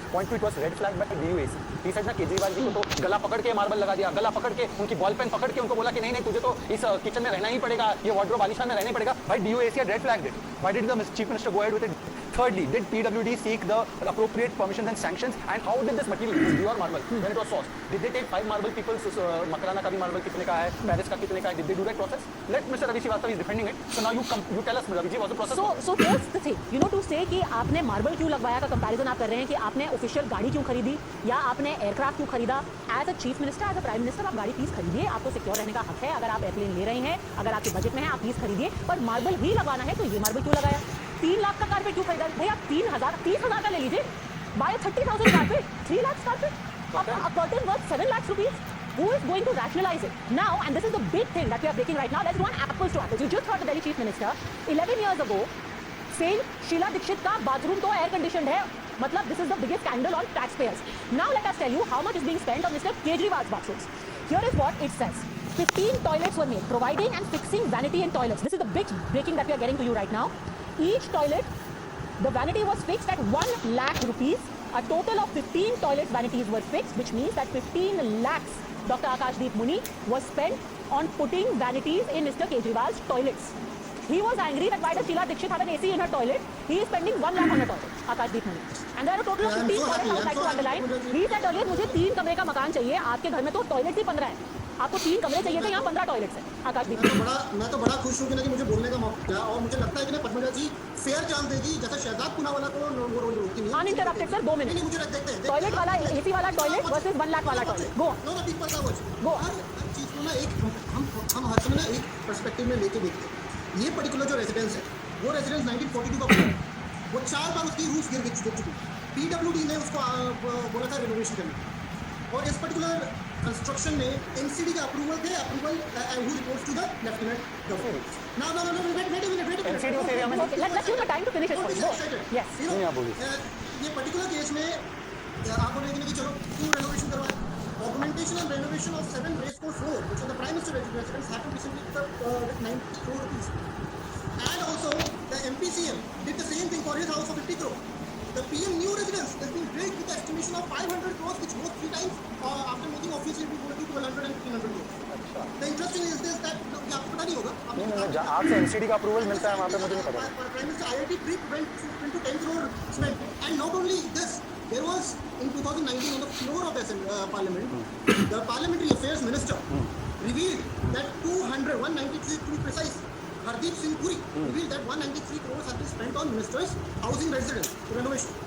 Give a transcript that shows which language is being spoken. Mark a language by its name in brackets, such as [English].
[English] Point 2, it was red flagged by DUAC. He said [Hindi] ना केजरीवाल जी को तो गला पकड़ के मार्बल लगा दिया, गला पकड़ के उनकी बॉल पेन पकड़ के उनको बोला कि नहीं तुझे तो इस किचन में रहना ही पड़ेगा, ये वार्डरोब आलिशान में रहना ही पड़ेगा। [English] भाई DUAC had red flagged it. Why did the chief minister go ahead with it? Thirdly, did PWD seek the appropriate permissions and sanctions? And how did this material, this pure marble, when it was sourced, did they take 5 marble people's, [Hindi] Makarana ka bhi marble kitne ka hai, [English] Paris ka kitne ka hai, did they do that process? Let Mr. Ravi Srivastava is defending it. So now you tell us, Ravi ji, was the process? So here's the thing, you know, to say [Hindi] कि आपने marble क्यों लगवाया का comparison आप कर रहे हैं कि आपने ऑफिशियल गाड़ी क्यों खरीदी या आपने एयरक्राफ्ट क्यों खरीदा। [English] as a chief minister, as a prime minister, [Hindi] आप गाड़ी प्लीज खरीदिए, आपको सिक्योर रहने का हक है। अगर आप एयरप्लेन ले रहे हैं, अगर आपके बजट में है, आप प्लीज खरीदिए, पर मार्बल ही लगाना है तो ये मार्बल क्यों लगाया? 3 लाख का कारपेट क्यों खरीदा? भैया 30,000 का ले लीजिए, bye 30,000 carpet, 3 lakh carpet, [English] a curtain worth 7 lakhs rupees. Who is going to rationalize it? Now, and this is the big thing that we are breaking right now, let's run apples to apples. You just heard the Delhi Chief Minister 11 years ago saying Sheila Dikshit [Hindi] ka bathroom to air conditioned hai. [English] Matlab, this is the biggest scandal on taxpayers. Now let us tell you how much is being spent on Mr. Kejriwal's bathrooms. Here is what it says. 15 toilets were made, providing and fixing vanity in toilets. This is the big breaking that we are getting to you right now. Each toilet, the vanity was fixed at 1 lakh rupees A total of 15 toilet vanities were fixed, which means that 15 lakhs, Dr. Akashdeep Muni, was spent on putting vanities in Mr. Kejriwal's toilets. He was angry that why does Sheila Dikshit have an AC in her toilet? He is spending 1 lakh on her toilet, Akashdeep Muni. And there are a total of 15 toilets. I would like to underline. He said earlier, [Hindi] मुझे 3 कमरे का मकान चाहिए. आपके घर में तो toilet ही 15 है. आपको 3 कमरे चाहिए थे, यहाँ 15 टॉयलेट्स हैं. आकाशदीप मैं तो बड़ा खुश हूँ कि मुझे बोलने का मौका दिया और मुझे लगता है कि पद्मजा जी फेयर चांस देगी जैसे शहजाद पुनावाला को वो रोज रोकती नहीं. [English] Uninterrupted sir 2 minute. [Hindi] मुझे देखते हैं टॉयलेट वाला एसी वाला टॉयलेट वर्सेस 1 लाख वाला toilet. [English] Go no no people का watch go. [Hindi] हर चीज को ना एक हम हर समय ना एक पर्सपेक्टिव में लेके देखते हैं. ये पर्टिकुलर जो रेजिडेंस है वो रेजिडेंस 1942 का बना है. वो 4 बार उसकी रूफ गिर चुकी. पीडब्ल्यूडी ने उसको बोला था रिनोवेशन करने. और इस पर्टिकुलर कंस्ट्रक्शन में एनसीडी का अप्रूवल थे. [English] Approval who reports to the lieutenant governor. No wait a minute. [Hindi] NCD उस एरिया में [English] let's give the time to finish it. Yes. [Hindi] ये पर्टिकुलर केस में आप बोलेंगे कि चलो क्यों रेनोवेशन करवाएं. [English] Augmentation and renovation of 7 racecourse road, which is the Prime Minister residence, happened recently with 90 crore rupees. And also, the MPCM did the same thing for his house for 50 crore. The PM new residence has been built with the estimation of 500 crores, which goes 3 times after making officially people to 1200 and 300 crores. The interesting is this that [Hindi] आपको पता नहीं होगा. नहीं आपसे NCD का approval मिलता है वहाँ पे मुझे नहीं पता. [English] Prime Minister IIT Trip went into 10 crore spent, and not only this. There was in 2019 on the floor of the Parliament, the Parliamentary Affairs Minister revealed that 193 to be precise, Hardeep Singh Puri revealed that 193 crores have been spent on ministers' housing residence renovation.